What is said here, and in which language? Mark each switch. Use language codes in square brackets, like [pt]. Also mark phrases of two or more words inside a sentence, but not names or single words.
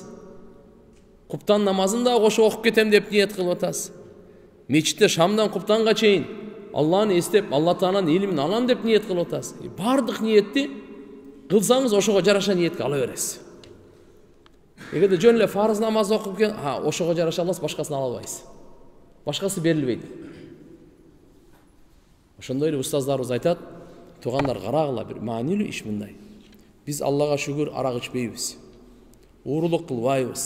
[kk] Құптан намазын да қошы оқып кетем деп ниет қылып отырасыз. Мешітте шамдан құптанға чейін Алланы естеп, Алла Тағаланың илімін алам деп ниет қылып отырасыз. Бардық ниетті қылсаңыз, ошоға жараша ниетке ала бересіз. [ky] Егерде жөн эле фарыз намаз окуп кен, ошого жараша аласыз, башкасын ала албайсыз. Башкасы берилбейт. Ошондой эле устаздарыбыз айтат, туугандар карагыла, бир маанилүү иш мындай. Биз Аллага шүгүр арак ичпейбиз. Уурулук кылбайбыз.